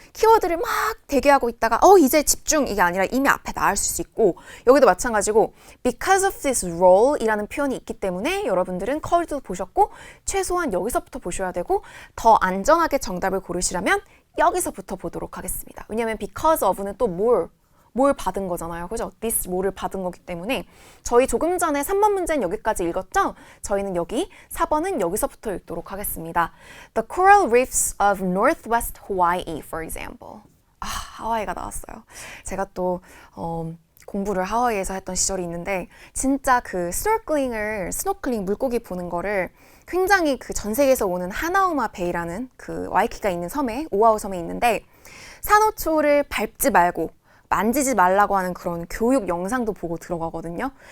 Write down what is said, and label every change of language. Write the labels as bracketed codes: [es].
[ko] 키워드를 막 대기하고 있다가 이제 집중 이게 아니라 이미 앞에 나올 수 있고 여기도 마찬가지고 [en] because of this role [ko] 이라는 표현이 있기 때문에 여러분들은 컬도 보셨고 최소한 여기서부터 보셔야 되고 더 안전하게 정답을 고르시려면 여기서부터 보도록 하겠습니다. 왜냐하면 because of는 또 뭘 받은 거잖아요. 그죠? this 뭐를 받은 거기 때문에 저희 조금 전에 3번 문제는 여기까지 읽었죠? 저희는 여기 4번은 여기서부터 읽도록 하겠습니다. [en] The coral reefs of northwest Hawaii, for example. [ko] 하와이가 나왔어요. 제가 또 공부를 하와이에서 했던 시절이 있는데 진짜 그 스노클링 물고기 보는 거를 굉장히 그 전 세계에서 오는 하나우마 베이라는 그 와이키가 있는 섬에 오아후 섬에 있는데 산호초를 밟지 말고 만지지 말라고 하는 그런 교육 영상도 보고 들어가거든요.